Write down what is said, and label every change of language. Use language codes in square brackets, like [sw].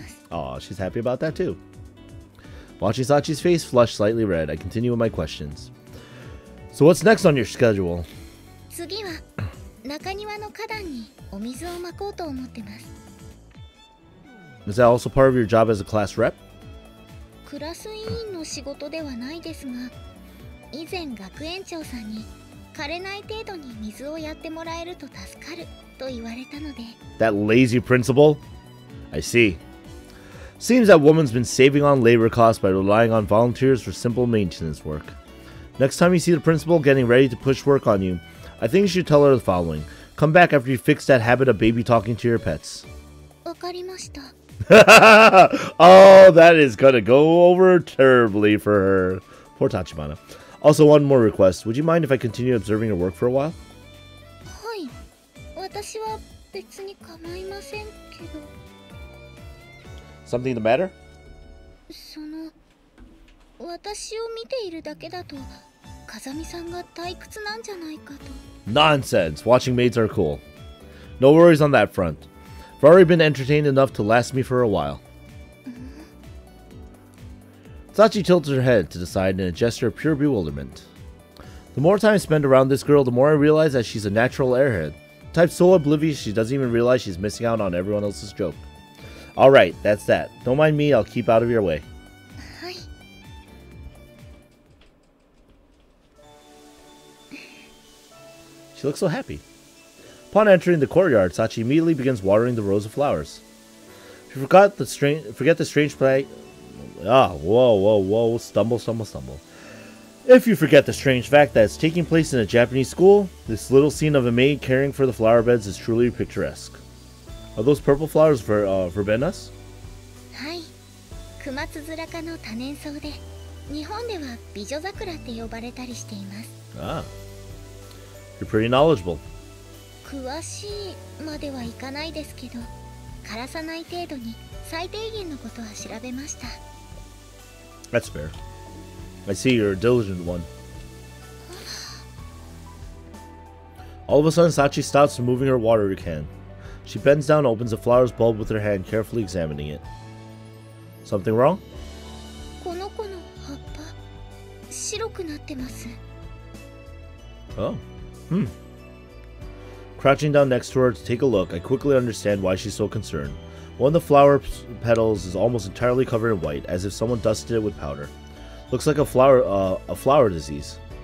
[en] Aw, she's happy about that too. Watching Sachi's face flush slightly red, I continue with my questions. So what's next on your schedule? [ja] 次は中庭の花壇にお水をまこうと思ってます。 [en] Is that also part of your job as a class rep? [ja] クラス委員の仕事ではないですが、以前学園長さんに枯れない程度に水をやってもらえると助かると言われたので。 [en] That lazy principal? I see. Seems that woman's been saving on labor costs by relying on volunteers for simple maintenance work. Next time you see the principal getting ready to push work on you, I think you should tell her the following. Come back after you fix that habit of baby talking to your pets. [ja] わかりました。 [en] Oh, that is gonna go over terribly for her. Poor Tachibana. Also, one more request. Would you mind if I continue observing your work for a while? [ja] はい。私は別に構いませんけど。 [en] Something the matter? [ja] その、私を見ているだけだと、風見さんが退屈なんじゃないかと。 [en] Nonsense. Watching maids are cool. No worries on that front. I've already been entertained enough to last me for a while. Sachi tilted her head to the side in a gesture of pure bewilderment. The more time I spend around this girl, the more I realize that she's a natural airhead. Type so oblivious she doesn't even realize she's missing out on everyone else's joke. Alright, that's that. Don't mind me, I'll keep out of your way. She looks so happy. Upon entering the courtyard, Sachi immediately begins watering the rows of flowers. If you forget the strange fact... whoa. Stumble. If you forget the strange fact that it's taking place in a Japanese school, this little scene of a maid caring for the flower beds is truly picturesque. Are those purple flowers for verbenas? [ja] はい。クマツヅラ科の多年草で、日本では美女桜って呼ばれたりしています。 Ah. [en] You're pretty knowledgeable. [ja] 詳しいまではいかないですけど、枯らさない程度に最低限のことは調べました。 [en] That's fair. I see you're a diligent one. All of a sudden, Sachi stops from moving her water can. She bends down and opens the flower's bulb with her hand, carefully examining it. Something wrong? [ja] この子の葉っぱ、白くなってます。 Oh. [en] Crouching down next to her to take a look, I quickly understand why she's so concerned. One of the flower petals is almost entirely covered in white, as if someone dusted it with powder. Looks like a flower disease.